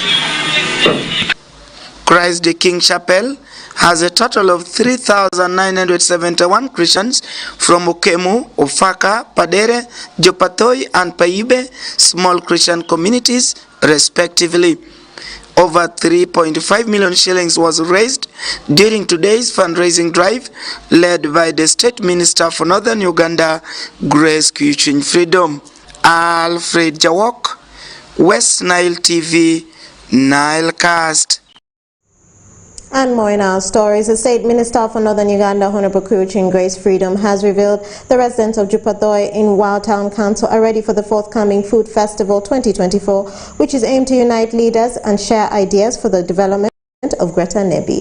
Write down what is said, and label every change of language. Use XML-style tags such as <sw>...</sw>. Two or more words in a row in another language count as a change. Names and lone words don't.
<en>Christ the King Chapel has a total of 3,971 Christians from Okemu, Ofaka, Padere, Jopatoi and Paibe small Christian communities respectively. Over 3.5 million shillings was raised during today's fundraising drive led by the State Minister for Northern Uganda, Grace Kuyuchwiny Freedom. Alfred Jawok, West Nile TV, Nile Cast. And more in our stories. The State Minister for Northern Uganda, Honorable Kuyuchwiny Grace Freedom, has revealed the residents of Jupatoi in Wild Town Council are ready for the forthcoming Food Festival 2024, which is aimed to unite leaders and share ideas for the development of Greater Nebi.</en>